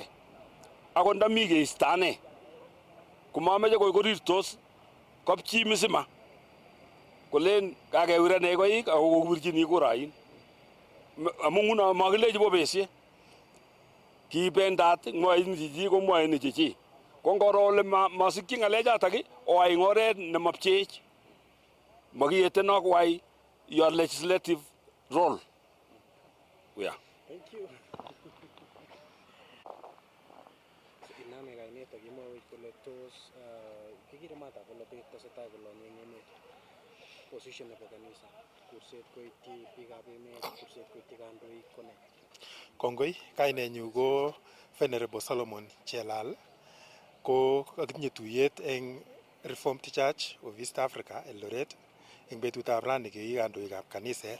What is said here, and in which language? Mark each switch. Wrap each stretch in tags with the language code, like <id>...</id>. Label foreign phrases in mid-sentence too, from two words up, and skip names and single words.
<kln>Akot ndami keistane komameche korirtos kopchi misima kolen kakewirane koik ako kokibirchini kurain. Amu nguno makilechi bobesie. Kibendat mwaini chichi ko mwaini chichi. Ko ngoro ole masikyi ngalechatak oai ing oret nemapcheech. Makiyeteno koai</kln> <en>your legislative role. Yeah. Thank you.</en> <kln>Iname kainet akimwawech kole tos kikire mata kole biik tesetai kolonye eng emet. Position nebo kanisa, kurset koityi biikab emet, kurset koityi kandoik kone. Kongoi, kainenyu ko Venerable Solomon Chelal, ko kakitinye tuyet eng Reformed Church of East Africa, Eldoret, eng betutab rani kei kandoikab kaniset.</kln>